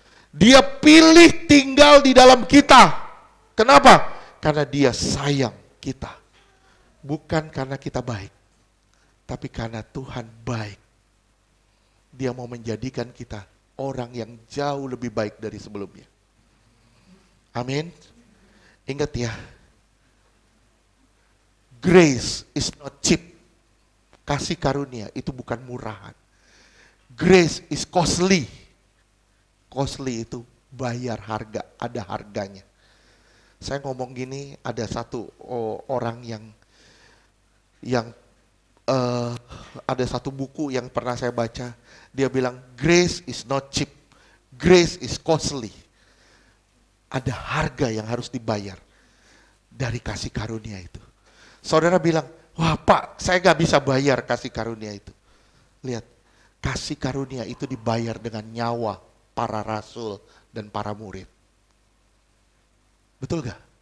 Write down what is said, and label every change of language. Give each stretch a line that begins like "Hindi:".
Indonesian: Dia pilih tinggal di dalam kita. Kenapa? Karena Dia sayang kita. Bukan karena kita baik, tapi karena Tuhan baik. Dia mau menjadikan kita orang yang jauh lebih baik dari sebelumnya. Amin. Ingat ya,
English: grace is not cheap.
Indonesian: Kasih karunia itu bukan murahan.
English: Grace is costly.
Indonesian: Costly itu bayar harga, ada harganya. Saya ngomong gini, ada satu orang yang ada satu buku yang pernah saya baca. Dia bilang,
English: grace is not cheap, grace is costly.
Indonesian: Ada harga yang harus dibayar dari kasih karunia itu. Saudara bilang, wah Pak, saya gak bisa bayar kasih karunia itu. Lihat, kasih karunia itu dibayar dengan nyawa para rasul dan para murid. Betul gak?